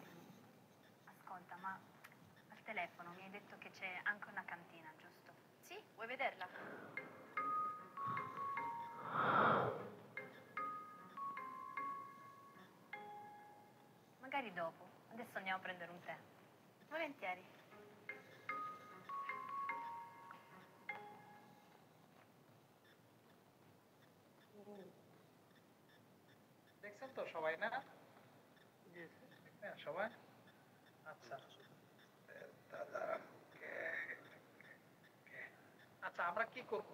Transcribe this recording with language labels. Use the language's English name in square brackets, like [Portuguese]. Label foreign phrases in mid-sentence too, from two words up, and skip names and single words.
[Italian] Ascolta, ma al telefono mi hai detto che c'è anche una cantina, giusto? Sì, vuoi vederla? Magari dopo. Adesso andiamo a prendere un tè. Volentieri. [Bangla] দেখছেন তো সবাই না? হ্যাঁ, সবাই? আচ্ছা। আচ্ছা, আমরা কি করব?